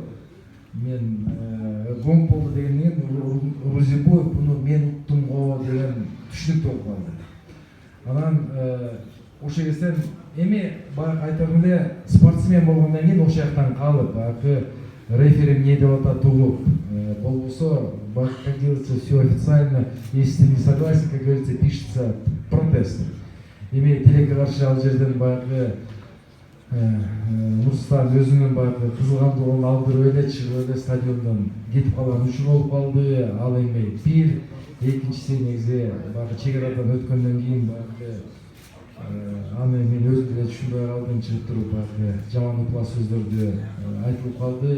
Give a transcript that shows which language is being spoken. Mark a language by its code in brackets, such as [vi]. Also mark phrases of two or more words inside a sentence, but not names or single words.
[ky] Мен гонг болду дегенден кийин Рузибоев буну мен уктум го деген түшүнүк болуп калды. Анан ошол кезден эми баягы айтам эле спортсмен болгондон кийин ошол жактан калып баягы рефери эмне деп атат угуп болбосо баягы, [ru] как делается, все официально. Если ты не согласен, как говорится, пишется протест. [ky] Эми тилекке каршы ал жерден баягы Нурсултан өзүнүн баягы кызылгандылыгын алдырып эле чыгып эле стадиондон кетип калган үчүн болуп калды. Ал эми бир, экинчиси негизи баягы чек арадан өткөндөн кийин баягы аны мен өзүм деле түшүнбөй калдым, чыгып туруп баягы жаман укла сөздөрдү айтылып калды.